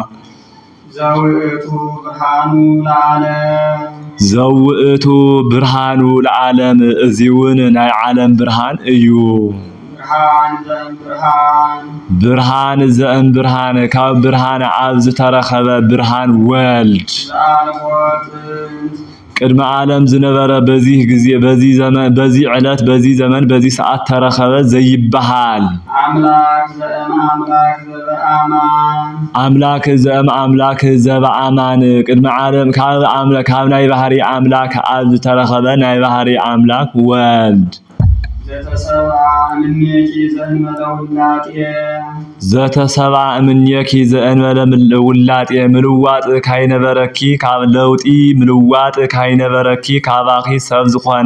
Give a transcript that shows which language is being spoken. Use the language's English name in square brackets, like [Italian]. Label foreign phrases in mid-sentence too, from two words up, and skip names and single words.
[Geez] ዘውእቱ ብርሃኑ ለዓለም [Tigrinya] እዚውን ናይ ዓለም ብርሃን እዩ [Geez] ብርሃን ዘእም ብርሃን [Tigrinya] ካብ ብርሃን ኣብ ዝተረኸበ ብርሃን ወልድ ቅድመ ዓለም ዝነበረ [Amharic] በዚህ ጊዜ በዚህ ዘመን በዚህ ዕለት በዚህ ዘመን በዚህ ሰዓት [Tigrinya] ተረኸበ ዘይበሃል [Geez] አምላክ ዘበአማን [Tigrinya] ቅድመ ዓለም ካብ ናይ ባህሪ አምላክ ኣብ ዝተረኸበ ናይ ባህሪ አምላክ ወልድ [Geez] ዘተሰብአ እምኔኪ ዘእንበለ ውላጤ [Tigrinya] ምልዋጥ ካይነበረኪ ካብ ለውጢ ምልዋጥ ካይነበረኪ ካባኺ ሰብ ዝኾነ